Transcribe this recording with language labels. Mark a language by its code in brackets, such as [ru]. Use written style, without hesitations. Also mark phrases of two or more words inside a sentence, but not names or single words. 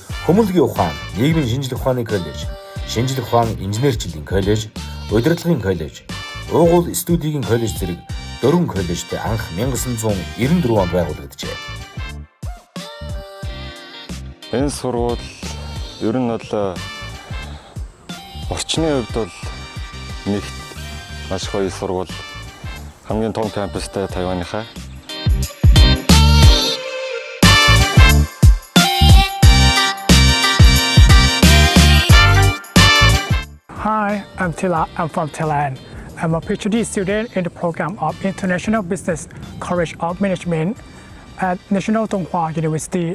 [mn] Төмөрлөгийн ухаан, нийгмийн шинжлэх ухааны коллеж, шинжлэх ухаан инженерчлэлийн коллеж, удирдлагын коллеж, уугуул студийн коллеж зэрэг 4 коллежтэй анх 1994 онд байгуулагдажээ. Энэ сургууль ер нь бол орчны хувьд бол нэгт маш гоё сургууль. Хамгийн том кампустай Тайваныхаа. [en] Hi, I'm Tila. I'm from Thailand. I'm a PhD student in the program of International Business College of Management at National Donghua University.